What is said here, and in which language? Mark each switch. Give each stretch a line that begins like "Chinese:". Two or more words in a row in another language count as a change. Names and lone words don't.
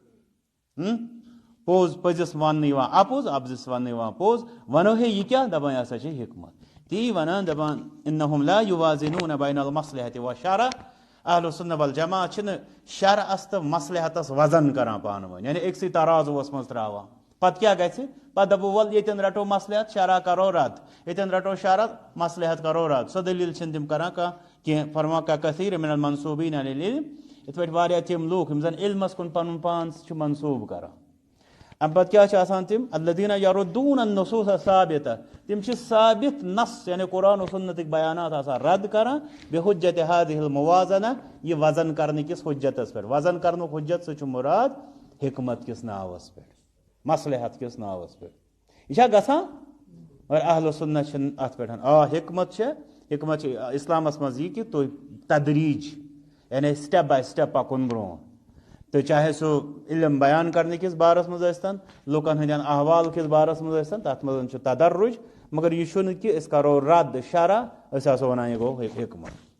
Kashmiri: پوٚز پٔزِس وَننہٕ یِوان اَپُز اَپزِس وَننہٕ یِوان پوٚز وَنو ہے یہِ کیٛاہ دَپان یہِ ہسا چھِ حکمت تی وَنان دَپان
Arabic: اِنہُم لا یُوازِنوٗنَ بین المصلحۃ والشرع اہلُ السُنہ والجماع
Kashmiri: چھِنہٕ شرعس تہٕ مصلحتس وزن کران پانہٕ ؤنۍ یعنی أکسٕے ترازُوَس منٛز ترٛاوان پتہٕ کیٛاہ گژھِ پتہٕ دَپو وَلہٕ ییٚتٮ۪ن رَٹو مصلحت شرع کرو رد ییٚتٮ۪ن رَٹو شرع مصلحت کرو رد سۄ دٔلیٖل چھِنہٕ تِم کران کانٛہہ کینٛہہ فرمان کا
Arabic: کثیٖر من المنصوٗبیٖن علی العلم
Kashmiri: یِتھ پٲٹھۍ واریاہ تِم لوٗکھ یِم زن علمس کُن پنُن پان چھِ منصوٗبہٕ کران اَمہِ پتہٕ کیٛاہ چھِ آسان تِم
Arabic: الذیٖنَ یَرُدوٗنَ النُّصوٗصَ الثابِتَہ
Kashmiri: تِم چھِ ثابت نص یعنی قرآن و سُنتٕکۍ بیانات آسان رد کران
Arabic: بِحُجَّتِ ہٰذِہِ المُوازَنہ
Kashmiri: یہِ وزن کرنہٕ کِس حُجتس پٮ۪ٹھ وزن کرنُک حُجت سۭتۍ چھُ مُراد حکمت کِس ناوس پٮ۪ٹھ مصلحت کِس ناوس پٮ۪ٹھ یہِ چھا گژھان مگر
Arabic: اہلُ سُنہ
Kashmiri: چھِنہٕ اَتھ پٮ۪ٹھ حکمت چھِ اِسلامس منٛز یہِ کہِ تُہۍ تدریٖج یعنی
English: step by step
Kashmiri: پکُن برونٛٹھ تہٕ چاہے سُہ علم بیان کرنہٕ کِس بارس منٛز ٲسۍتن لُکن ہٕنٛدٮ۪ن احوال کِس بارس منٛز ٲسۍتن تتھ منٛز چھُ تدرُج مگر یہِ چھُنہٕ کہِ أسۍ کرو رد شرع أسۍ آسو ونان یہِ گوٚو حکمت